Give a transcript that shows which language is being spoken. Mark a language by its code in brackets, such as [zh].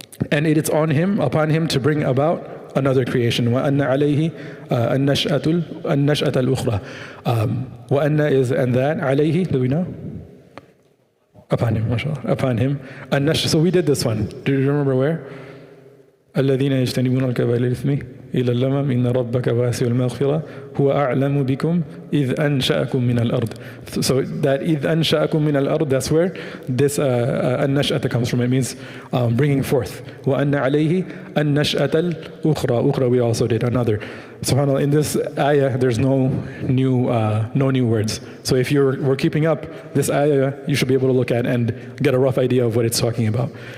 [en] And it is upon him to bring about another creation. [ar] وَأَنَّ عَلَيْهِ النَّشْأَةَ الْأُخْرَى. [en] وَأَنَّ is and that. عَلَيْهِ, do we know? Upon him, mashallah. Upon him. So we did this one. Do you remember where? [ar] الذين يجتنبون الكبائر الإثم إلى اللمم إن ربك واسع المغفرة هو أعلم بكم إذ أنشأكم من الأرض. [en] So that [ar] إذ أنشأكم من الأرض, [en] that's where this النشأة comes from. It means bringing forth. [ar] وأن عليه النشأة الأخرى. [en] أخرى we also did another. SubhanAllah, in this ayah there's no new words. So if we're keeping up this ayah, you should be able to look at and get a rough idea of what it's talking about.